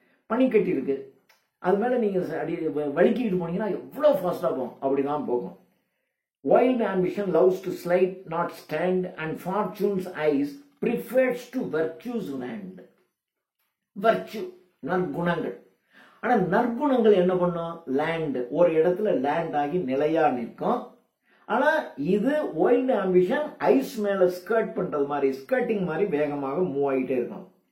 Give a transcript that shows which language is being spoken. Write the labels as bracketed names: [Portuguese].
[Tamil] பனிக்கட்டி இருக்கு, அது மேல நீங்க வலிக்கிட்டு போனீங்கன்னா எவ்வளவு ஃபாஸ்டா போகும், அப்படிதான் போகும். [English] Wild ambition loves to slide, not stand, and fortune's eyes prefers to virtue's land. [Tamil] Virtue, நற்குணங்கள். ஆனா நற்குணங்கள் என்ன பண்ணும், லேண்ட், ஒரு இடத்துல லேண்ட் ஆகி நிலையா நிற்கும். ஆனா இது வைல்டு ஆம்பிஷன் ஐஸ் மேல ஸ்கர்ட் பண்றது மாதிரி, ஸ்கர்ட்டிங் மாதிரி வேகமாக மூவ் ஆகிட்டே இருக்கும்.